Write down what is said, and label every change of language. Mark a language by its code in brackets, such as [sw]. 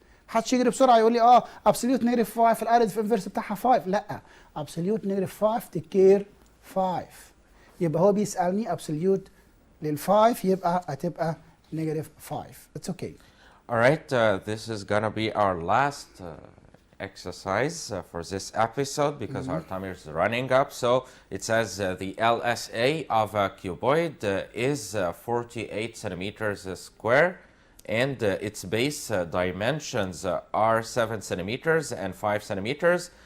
[ar] محدش يجري بسرعة يقول لي [en] absolute negative 5 [ar] الاديتيف انفيرس بتاعها 5. لا، [en] absolute negative 5 [ar] تكير 5. يبقى هو بيسألني absolute لل5 يبقى هتبقى [en] negative 5. It's okay. Alright, this is gonna be our last exercise for this episode because our time is running up. So it says the LSA of a cuboid is 48 centimeters square and its base dimensions are 7 centimeters and 5 centimeters.